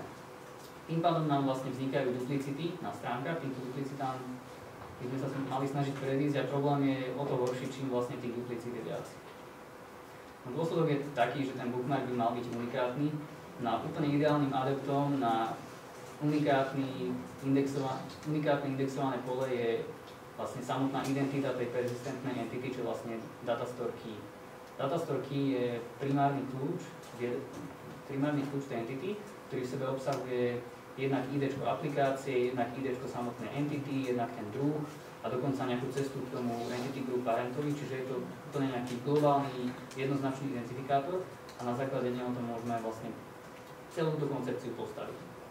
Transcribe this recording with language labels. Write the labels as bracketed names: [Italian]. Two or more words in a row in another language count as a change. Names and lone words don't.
[Slovak] Tým pádom nám vlastne vznikajú duplicity na stránkach, týmto duplicitám by sme sa mali snažiť predísť a problém je o to horší, čím vlastne tých duplicit je viac. No, dôsledok je taký, že ten bookmark by mal byť unikátny. Na úplne ideálnym adeptom na unikátne indexované pole je vlastne samotná identita tej persistentnej entity, čo vlastne [English] datastore key. Datastore key [Slovak] je primárny kľúč tej entity, ktorý v sebe obsahuje jednak ID aplikácie, jednak ID samotnej entity, jednak ten druh a dokonca nejakú cestu k tomu [English] entity group [Slovak] parentovi, čiže je to úplne nejaký globálny jednoznačný identifikátor a na základe neho to môžeme vlastne celú túto koncepciu postaviť.